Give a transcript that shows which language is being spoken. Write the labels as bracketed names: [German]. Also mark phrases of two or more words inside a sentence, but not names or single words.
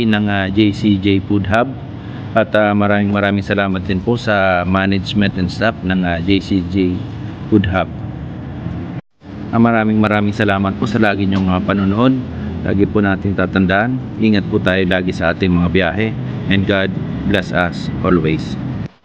[Filipino] ng JCJ Food Hub at maraming salamat din po sa [English] management and staff [Filipino] ng JCJ Food Hub. Maraming salamat po sa lagi nyong panonood. Lagi po natin tatandaan, ingat po tayo lagi sa ating mga biyahe [English] and God bless us always.